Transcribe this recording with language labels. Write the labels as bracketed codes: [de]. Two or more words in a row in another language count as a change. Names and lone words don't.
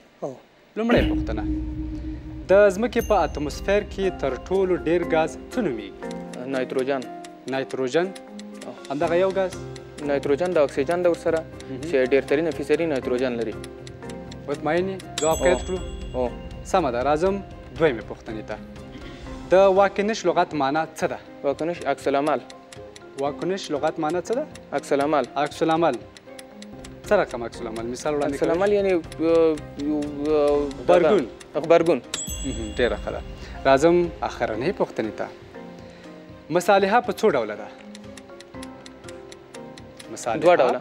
[ps] لومړۍ پوښتنه، د ځمکې په اتموسفیر کې تر ټولو ډېر ګاز څه نومیږي؟ نایتروجن. نایتروجن. همدغه یو ګاز؟ نایتروجن د اکسیجن د ورسره چې ډېرترینه فیصدي نایتروجن لري. مطمئن یې؟ ځواب قید کړو؟ او سمه ده. راځم دویمې پوښتنې ته، د واکنش لغت معنا څه ده؟ واکنش عکس العمل. واکنش لغت معنا څه ده؟ عکس العمل. عکس العمل. څه رقم عکس العمل؟ مثال وړاندې عکس العمل یعنی غبرګون. غبرګون. ډېره ښه ده. راځم اخرنۍ پوښتنې ته، مصالحه په څو ډوله ده؟ دوه ډوله.